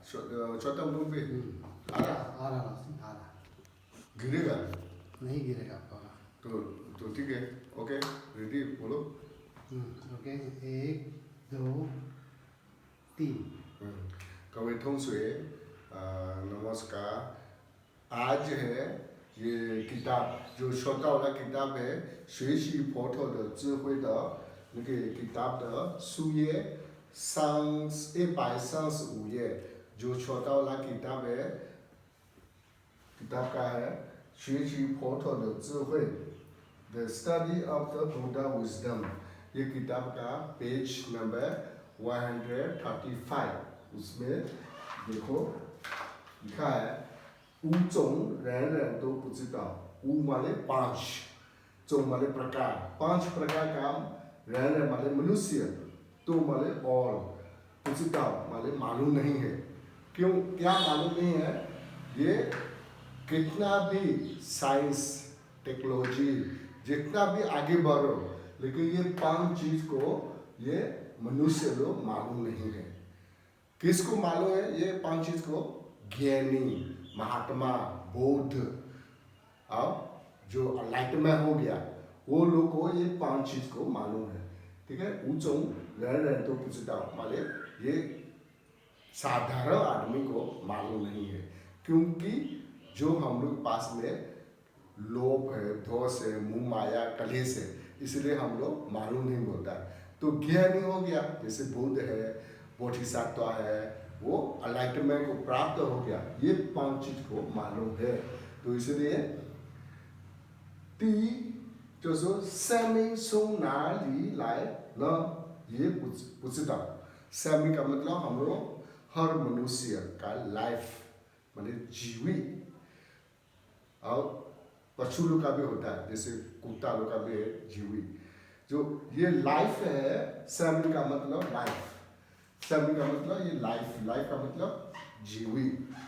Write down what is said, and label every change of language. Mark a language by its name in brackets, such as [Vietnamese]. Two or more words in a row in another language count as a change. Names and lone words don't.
[Hindi] छोटा मुंह पे आ रहा गिरेगा नहीं गिरेगा आपका। तो ठीक है, ओके रेडी बोलो। ओके 1 2 3। [Chinese] 各位同学 नमस्कार। [Hindi] आज है ये किताब जो छोटा वाला किताब है [Chinese] 学习佛陀的智慧的那个 [Hindi] किताब [Chinese] 的书页135 页， [Hindi] जो छोटा वाला किताब है, किताब का है [Chinese] 学习佛陀的智慧 [English] The Study of the Buddha Wisdom। [Hindi] ये किताब का [English] page number [Hindi] 135, उसमें देखो लिखा है [Chinese] 五种人人都不知道， [Hindi] 五माने 5, 种 माने प्रकार, 5 प्रकार का人 माने मनुष्य, तो माने और, [Chinese] 不知道 [Hindi] माने मालूम नहीं है। क्यों क्या मालूम नहीं है? ये कितना भी [English] science technology [Hindi] जितना भी आगे बढ़ो, लेकिन ये 5 चीज को ये मनुष्य लोग मालूम नहीं है। किसको मालूम है ये 5 चीज को? ज्ञानी, महात्मा, बौद्ध और जो एनलाइटमेंट हो गया वो लोग को ये 5 चीज को मालूम है। ठीक है, [Chinese] 五种人人都不知道 [Hindi] माने ये साधारण आदमी को मालूम नहीं है, क्योंकि जो हम लोग पास में लोभ है, दोष है, मुंह माया, कलेश है, इसलिए हम लोग मालूम नहीं होता है। तो ज्ञानी हो गया, जैसे बुद्ध है, बोधिसत्व है, वो एनलाइटमेंट को प्राप्त हो गया, ये 5 चीज को मालूम है। तो इसलिए [Chinese] 第一就是说生命从哪里来呢？ये 不知道。 [Hindi] 生命का मतलब हम लोग हर मनुष्य का लाइफ माने जीवित, और पशु लोग का भी होता है, जैसे कुत्ता लोग का भी है जीवित। जो ये लाइफ है, सैमी का मतलब लाइफ, सैमी का मतलब ये लाइफ, लाइफ का मतलब जीवित।